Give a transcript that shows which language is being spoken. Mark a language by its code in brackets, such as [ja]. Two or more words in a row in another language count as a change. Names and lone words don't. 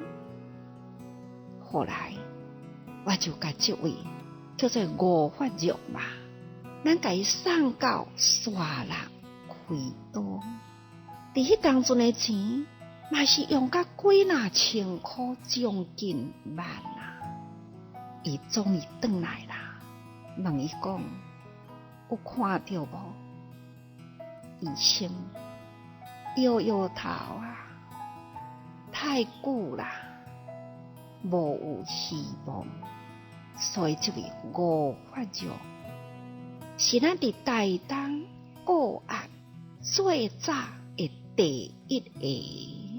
[nan] 后来，我就甲这位叫做吴法玉嘛，咱甲伊送到沙人开刀。伫迄当阵的钱。嘛是用甲几若千块，将近万啊！伊终于转来啦，问伊讲有看到无？医生摇摇头啊，太久啦，无有希望。所以这位吴法玉是咱伫台东个案最早的第一个。